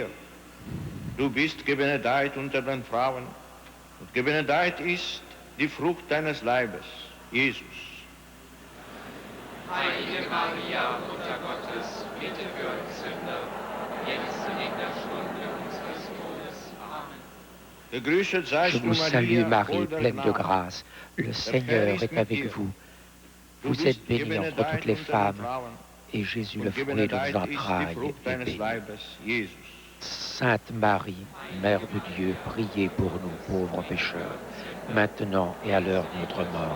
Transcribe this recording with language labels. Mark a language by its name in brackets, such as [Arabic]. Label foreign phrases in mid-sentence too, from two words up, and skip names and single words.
[German] Du bist gebenedeit unter den Frauen, und gebenedeit ist die Frucht deines Leibes, Jesus. Heilige Maria, Mutter Gottes, bitte für uns Sünder, jetzt und in der Stunde unseres Todes. Amen. Gegrüßet seist du, Maria, [French] salue Marie, pleine de grâce. Le Seigneur est avec vous. Vous êtes bénie entre toutes les femmes, et Jésus, le [German] und [French] fruit de vos [German] gebenedeit ist die [French] entrailles, [German] Frucht [French] est [German] deines [French] béni. [German] Leibes, Jesus. [French] Sainte Marie, Mère de Dieu, priez pour nous pauvres pécheurs, maintenant et à l'heure de notre mort.